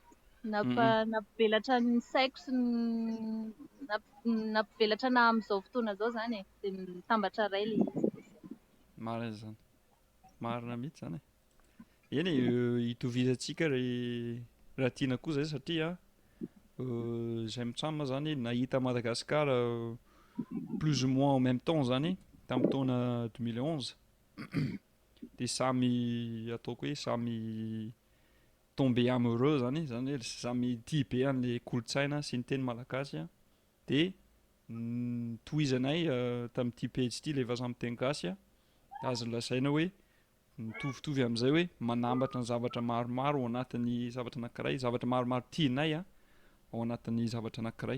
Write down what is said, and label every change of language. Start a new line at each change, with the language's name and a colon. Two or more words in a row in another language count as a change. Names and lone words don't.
Malagasy: Nampivelatra ny saiko sy nampivelatra na amin'izao fotoana izao izany e. Dia mitambatra iray ilay izy. Marina izany. Marina mihitsy izany e. Eny hitovizantsika raha tiana koa izay satria izay mitsamo zany nahita Madagasikara
French: plus ou moins en même temps
Malagasy: zany tamin'ny taona 2011 dia samy ataoko hoe samy
French: tombé amoureux
Malagasy: zany hoe samy tia be an'ilay kolontsaina sy ny teny malagasy dia tohizanay tamin'ity pejy ity ilay vaza amin'ny teny gasy azo lazaina hoe mitovitovy amin'izay hoe manambatra ny zavatra maromaro ao anatin'ny zavatra anankiray, zavatra maromaro tianay ao anatin'ny zavatra anankiray.